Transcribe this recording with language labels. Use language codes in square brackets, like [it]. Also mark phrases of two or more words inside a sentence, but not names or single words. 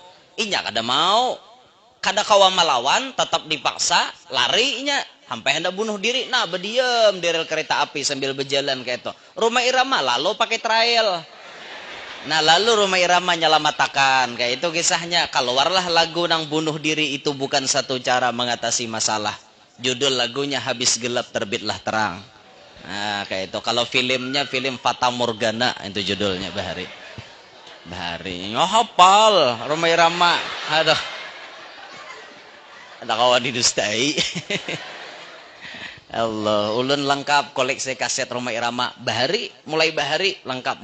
[bjn] Inya kada mau. Kada kawa melawan, tetap dipaksa, larinya. [id] Sampai hendak bunuh diri, nah berdiam di rel kereta api sambil berjalan kayak itu. [bjn] Rhoma Irama lalu pakai trail. Nah lalu Rhoma Irama nyalamatakan kayak itu kisahnya. [id] Keluarlah lagu nang bunuh diri itu bukan satu cara mengatasi masalah. Judul lagunya habis gelap terbitlah terang. Nah kayak itu. Kalau filmnya film Fata Morgana itu judulnya Bahari. Hafal Rhoma Irama. Aduh. Ada kawan didustai. [bjn] Allah, ulun lengkap koleksi kaset Rhoma Irama. Mulai Bahari lengkap.